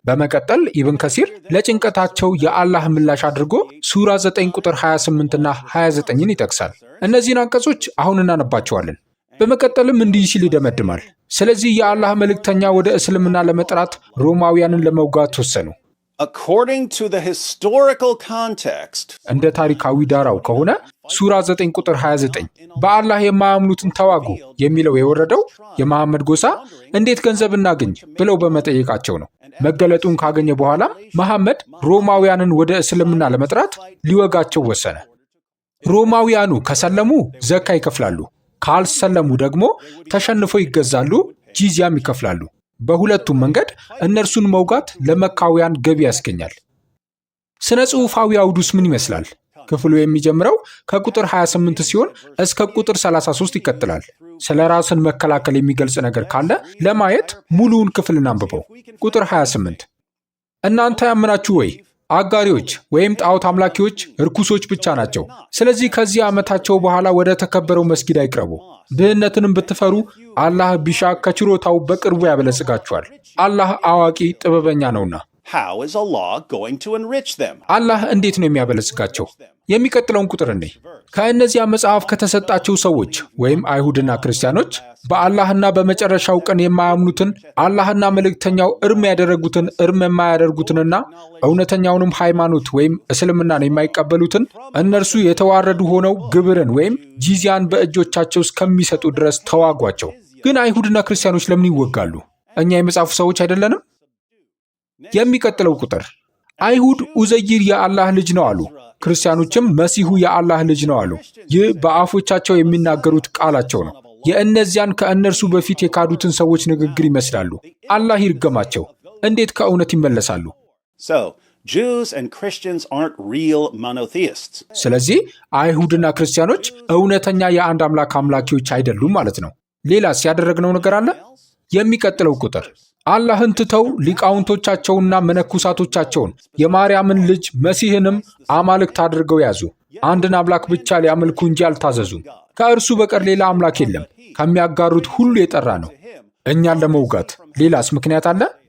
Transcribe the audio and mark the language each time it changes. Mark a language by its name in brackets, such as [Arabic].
[Amharic] በመቀጠል ኢብን ከሲር ለጭንቀታቸው የአላህ ምላሽ አድርጎ ሱራ 9 ቁጥር 28ና 29ን ይጠቅሳል። እነዚህን አንቀጾች አሁን እናነባቸዋለን። በመቀጠልም እንዲህ ሲል ይደመድማል። ስለዚህ የአላህ መልእክተኛ ወደ እስልምና ለመጥራት ሮማውያንን ለመውጋት ወሰኑ። [English] According to the historical context, [Amharic] እንደ ታሪካዊ ዳራው ከሆነ ሱራ 9 ቁጥር 29 በአላህ የማያምኑትን ተዋጉ የሚለው የወረደው የመሐመድ ጎሳ እንዴት ገንዘብ እናገኝ ብለው በመጠየቃቸው ነው። መገለጡን ካገኘ በኋላም መሐመድ ሮማውያንን ወደ እስልምና ለመጥራት ሊወጋቸው ወሰነ። ሮማውያኑ ከሰለሙ ዘካ ይከፍላሉ፣ ካልሰለሙ ደግሞ ተሸንፈው ይገዛሉ፣ ጂዚያም ይከፍላሉ። በሁለቱም መንገድ እነርሱን መውጋት ለመካውያን ገቢ ያስገኛል። ስነ ጽሑፋዊ አውዱስ ምን ይመስላል? ክፍሉ የሚጀምረው ከቁጥር 28 ሲሆን እስከ ቁጥር 33 ይቀጥላል። ስለ ራስን መከላከል የሚገልጽ ነገር ካለ ለማየት ሙሉውን ክፍል እናንብበው። ቁጥር 28 እናንተ ያመናችሁ ወይ አጋሪዎች ወይም ጣዖት አምላኪዎች ርኩሶች ብቻ ናቸው። ስለዚህ ከዚህ ዓመታቸው በኋላ ወደ ተከበረው መስጊድ አይቅረቡ። ድህነትንም ብትፈሩ አላህ ቢሻ ከችሮታው በቅርቡ ያበለጽጋችኋል። አላህ አዋቂ ጥበበኛ ነውና። [English] how is Allah going to enrich them? [Amharic] አላህ እንዴት ነው የሚያበለጽጋቸው? የሚቀጥለውን ቁጥር እኔ ከእነዚያ መጽሐፍ ከተሰጣቸው ሰዎች ወይም አይሁድና ክርስቲያኖች በአላህና በመጨረሻው ቀን የማያምኑትን አላህና መልእክተኛው እርም ያደረጉትን እርም የማያደርጉትንና እውነተኛውንም ሃይማኖት ወይም እስልምናን የማይቀበሉትን እነርሱ የተዋረዱ ሆነው ግብርን ወይም ጂዚያን በእጆቻቸው እስከሚሰጡ ድረስ ተዋጓቸው። ግን አይሁድና ክርስቲያኖች ለምን ይወጋሉ? እኛ የመጽሐፉ ሰዎች አይደለንም? የሚቀጥለው ቁጥር አይሁድ ኡዘይር የአላህ ልጅ ነው አሉ፣ ክርስቲያኖችም መሲሁ የአላህ ልጅ ነው አሉ። ይህ በአፎቻቸው የሚናገሩት ቃላቸው ነው። የእነዚያን ከእነርሱ በፊት የካዱትን ሰዎች ንግግር ይመስላሉ። አላህ ይርገማቸው። እንዴት ከእውነት ይመለሳሉ? [English] So, Jews and Christians aren't real monotheists. [Amharic] ስለዚህ አይሁድና ክርስቲያኖች እውነተኛ የአንድ አምላክ አምላኪዎች አይደሉም ማለት ነው። ሌላስ ያደረግነው ነገር አለ? የሚቀጥለው ቁጥር አላህን ትተው ሊቃውንቶቻቸውና መነኩሳቶቻቸውን የማርያምን ልጅ መሲህንም አማልክት አድርገው ያዙ። አንድን አምላክ ብቻ ሊያመልኩ እንጂ አልታዘዙም። ከእርሱ በቀር ሌላ አምላክ የለም። ከሚያጋሩት ሁሉ የጠራ ነው። እኛን ለመውጋት ሌላስ ምክንያት አለ?